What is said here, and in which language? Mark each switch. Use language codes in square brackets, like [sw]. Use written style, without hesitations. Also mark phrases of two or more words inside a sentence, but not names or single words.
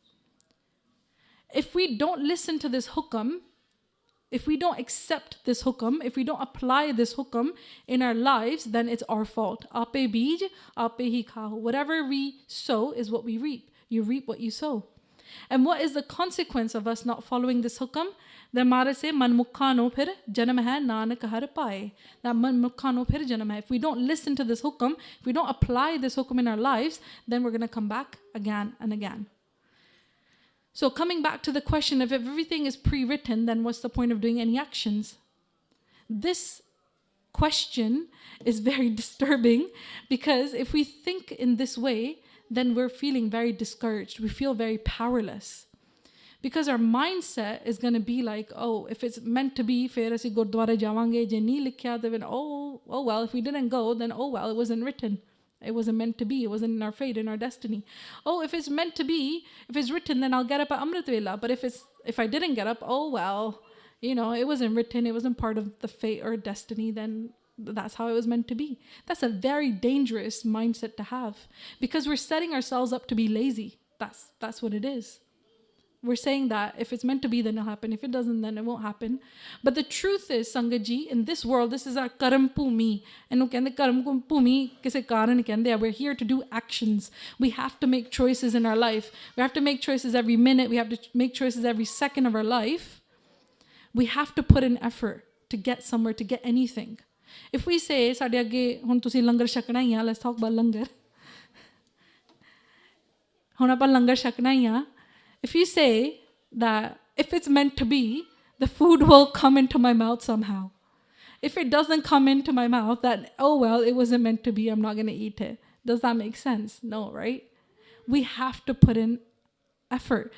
[en] If we don't listen to this hukam, if we don't accept this hukam, if we don't apply this hukam in our lives, then it's our fault. [pa] ਆਪੇ ਬੀਜਿ, ਆਪੇ ਹੀ ਖਾਹੁ. [en] Whatever we sow is what we reap. You reap what you sow. And what is the consequence of us not following this hukam? Then Maharaj say, [pa] ਮਨ ਮੁਖਾ ਨੋ ਫਿਰਿ ਜਨਮੁ ਹੈ ਨਾਨਕ ਹਰਿ ਪਾਏ. That ਮਨ ਮੁਖਾ ਨੋ ਫਿਰਿ ਜਨਮੁ ਹੈ. [en] If we don't listen to this hukam, if we don't apply this hukam in our lives, then we're going to come back again and again. So coming back to the question, if everything is pre-written, then what's the point of doing any actions? This question is very disturbing because if we think in this way, then we're feeling very discouraged. We feel very powerless. Because our mindset is going to be like, oh, if it's meant to be, [pa] ਫਿਰ ਅਸੀਂ ਗੁਰਦੁਆਰਾ ਜਾਵਾਂਗੇ, ਜੇ ਨਹੀਂ ਲਿਖਿਆ, [en] then oh well, if we didn't go, then oh well, it wasn't written. It wasn't meant to be. It wasn't in our fate, in our destiny. Oh, if it's meant to be, if it's written, then I'll get up at Amrit Vela. But if I didn't get up, oh well, it wasn't written. It wasn't part of the fate or destiny. Then that's how it was meant to be. That's a very dangerous mindset to have because we're setting ourselves up to be lazy. That's what it is. We're saying that if it's meant to be, then it'll happen. If it doesn't, then it won't happen. But the truth is, Sangat ji, in this world, this is our [pa] ਕਰਮ ਭੂਮੀ. And ਕਰਮ ਭੂਮੀ ਕਿਸੇ ਕਾਰਨ ਕਹਿੰਦੇ. [en] We're here to do actions. We have to make choices in our life. We have to make choices every minute. We have to make choices every second of our life. We have to put in effort to get somewhere, to get anything. If we say, [pa] "ਸਾਡੇ ਅੱਗੇ ਹੁਣ ਤੁਸੀਂ ਲੰਗਰ ਛਕਣਾ ਹੀ ਹੈ," [en] let's talk about langar. [pa] ਹੁਣ ਆਪਾਂ ਲੰਗਰ ਛਕਣਾ ਹੀ ਹੈ. [en] If you say that if it's meant to be, the food will come into my mouth somehow. If it doesn't come into my mouth, that, oh well, it wasn't meant to be, I'm not going to eat it. Does that make sense? No, right? We have to put in effort.